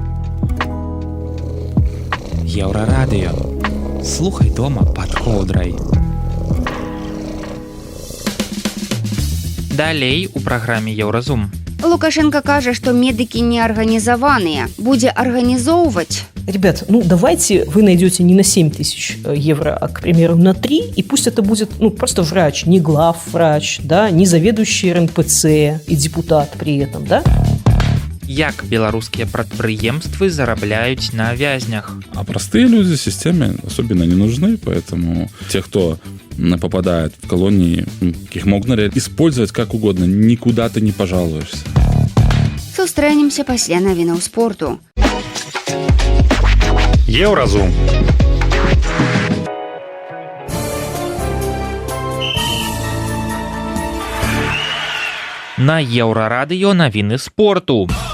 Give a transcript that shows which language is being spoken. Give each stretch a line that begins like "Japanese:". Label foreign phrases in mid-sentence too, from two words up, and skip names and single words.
Belarusian: Еўрарадыё. Слухай дома пад коўдрай. Далей у праграме Еўразум. Лукашенко кажа, што медыкі не арганізаваныя, будзе арганізоўваць.
Russian: Ребят, ну давайте вы найдете не на 7 тысяч евро, а, к примеру, на 3, и пусть это будет, ну, просто врач, не главврач, да, не заведующий РНПЦ и депутат при этом, да?
Belarusian: Як беларускія прадпрыемствы зарабляюць на вязнях?
Russian: А простые люди системе особенно не нужны, поэтому те, кто попадает в колонии, их могут использовать как угодно, никуда ты не пожалуешься.
Belarusian: Сустрэнемся пасля навінаў спорту. Еўразум. На Еўрарадыё навіны спорту.